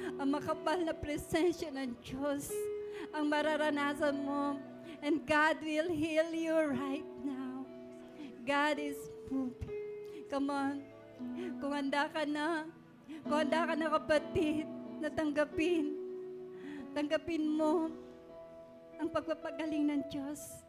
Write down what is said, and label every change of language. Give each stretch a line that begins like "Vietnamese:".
Filipino: Ang makapal na presensya ng Diyos ang mararanasan mo.
English: And God will heal you right now. God is moving. Come on.
Filipino: Kung handa ka na kapatid, na tanggapin mo ang pagpapagaling ng Diyos.